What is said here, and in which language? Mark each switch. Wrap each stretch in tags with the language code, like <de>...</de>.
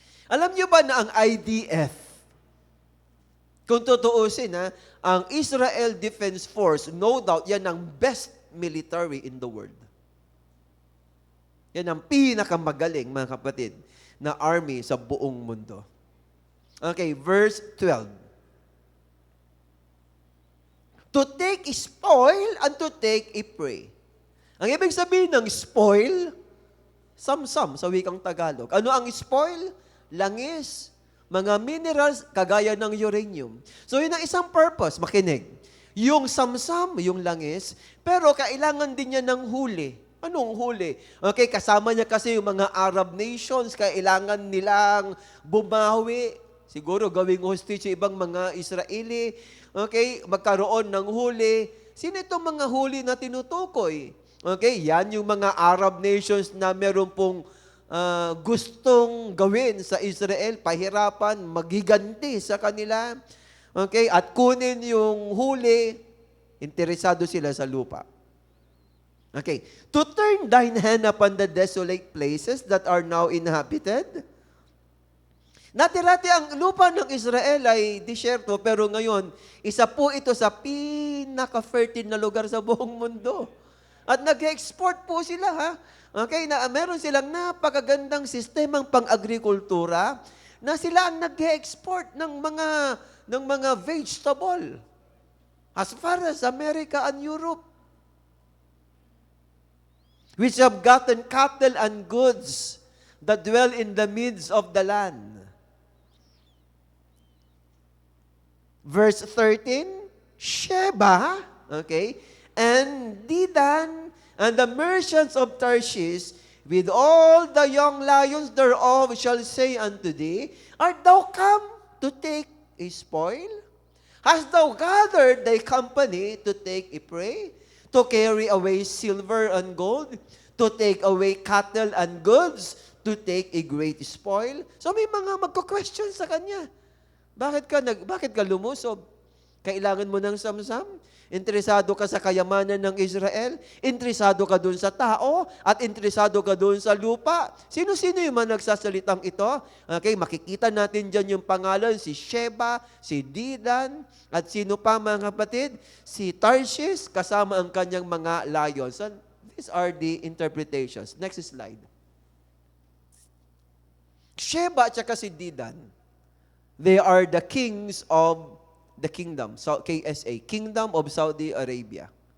<tl>Alam niyo ba na ang IDF, kung tutuusin ang Israel Defense Force,</tl> <en>no doubt,</en> <tl>yan ang</tl> <en>best military in the world.</en> <tl>Yan ang pinakamagaling, mga kapatid, na army sa buong mundo.</tl> <en>Okay, verse 12. To take a spoil and to take a prey.</en> <tl>Ang ibig sabihin ng spoil, samsam sa wikang Tagalog. Ano ang spoil? Langis, mga minerals kagaya ng uranium. So yun ang isang purpose, makinig. Yung samsam, yung langis, pero kailangan din niya ng huli. Anong huli? Okay, kasama niya kasi yung mga Arab nations, kailangan nilang bumawi. Siguro gawing hostage sa ibang mga Israeli. Okay, magkaroon ng huli. Sino itong mga huli na tinutukoy? Okay, yan yung mga Arab nations na meron pong gustong gawin sa Israel, pahirapan, maghiganti sa kanila. Okay, at kunin yung huli, interesado sila sa lupa.</tl> <en>Okay, to turn thine hand upon the desolate places that are now inhabited.</en> <tl>Dati-dati ang lupa ng Israel ay disyerto, pero ngayon, isa po ito sa pinaka-fertile na lugar sa buong mundo. At nag-export po sila, ha? Okay, meron silang napakagandang sistemang pang-agrikultura na sila ang nag-export ng mga vegetable</tl> <en>as far as America and Europe, which have gotten cattle and goods that dwell in the midst of the land. Verse 13, Sheba, okay, and Dedan, and the merchants of Tarshish, with all the young lions thereof, shall say unto thee, Art thou come to take a spoil? Hast thou gathered thy company to take a prey? To carry away silver and gold? To take away cattle and goods? To take a great spoil?</en> <tl>So may mga magko-question sa kanya. Bakit ka lumusob? Kailangan mo ng samsam? Interesado ka sa kayamanan ng Israel? Interesado ka dun sa tao? At interesado ka dun sa lupa? Sino-sino yung mga nagsasalitang ito? Okay, makikita natin dyan yung pangalan, si Sheba, si Dedan, at sino pa mga kapatid? Si Tarshish, kasama ang kanyang mga lions.</tl> <en>And these are the interpretations. Next slide. Sheba</en> <tl>at saka</tl> <en>si Dedan. They are the kings of the kingdom, so KSA, Kingdom of Saudi Arabia.</en>